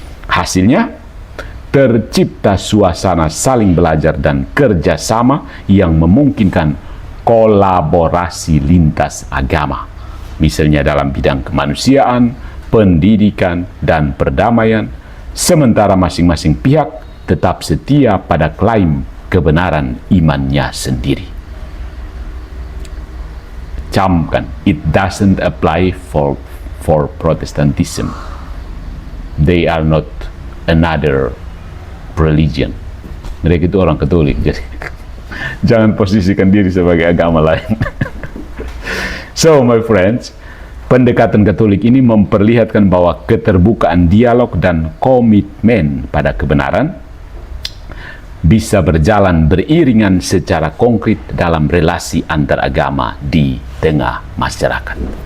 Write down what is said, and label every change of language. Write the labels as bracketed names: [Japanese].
[Indonesian] Hasilnya, tercipta suasana saling belajar dan kerjasama yang memungkinkan kolaborasi lintas agama, misalnya dalam bidang kemanusiaan, pendidikan, dan perdamaian, sementara masing-masing pihak tetap setia pada klaim kebenaran imannya sendiri. Camkan, [English] it doesn't apply for Protestantism. They are not another religion. [Indonesian] Mereka itu orang Katolik, jadi jangan posisikan diri sebagai agama lain. [English] So, my friends, [Indonesian] pendekatan Katolik ini memperlihatkan bahwa keterbukaan dialog dan komitmen pada kebenaran bisa berjalan beriringan secara konkret dalam relasi antar agama di tengah masyarakat.